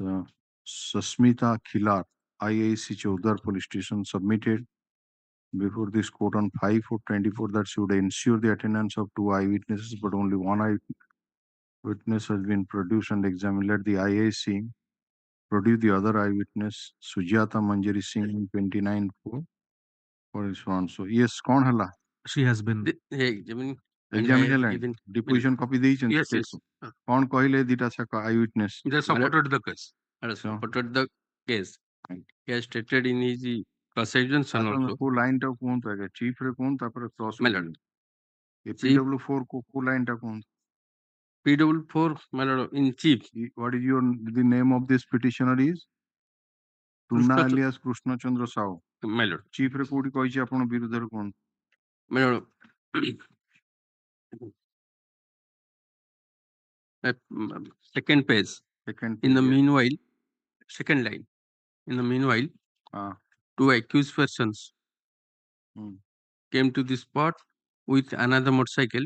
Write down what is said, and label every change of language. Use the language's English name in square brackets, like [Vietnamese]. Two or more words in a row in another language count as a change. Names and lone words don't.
[English] Sasmita Khilar, IAC Chaudhar police station, submitted before this court on 5/4/24 that she would ensure the attendance of two eyewitnesses, but only one eyewitness has been produced and examined. Let the IAC produce the other eyewitness, Sujata Manjari Singh, in 29/4 for so and so. Yes, kaun hala? She has been examined. Deposition copy [Odia] ଦେଇଛନ୍ତି? [English] Yes, yes. [Odia] କଣ କହିଲେ ଦିଟା ଯାକ eyewitness? [English] They supported the case. Supported the case. He has stated in his cross-examination also. [Odia] କୋଉ ଲାଇନ୍ ଟା କୁହନ୍ତୁ ଆଜ୍ଞା, chief ରେ କୁହନ୍ତୁ ତାପରେ cross [English] My lord. [Odia] PW4 କୋଉ ଲାଇନ୍ ଟା କୁହନ୍ତୁ? [English] PW4, my lord, in chief. What is the name of this petitioner is? Tunna alias Krishna Chandra Sahu. My lord. [Odia] Chief ରେ କୋଉଠି କହିଛି ଆପଣ ବିରୁଦ୍ଧରେ କୁହନ୍ତୁ? [English] My lord. Second page. In the meanwhile, second line. In the meanwhile, two accused persons came to the spot with another motorcycle.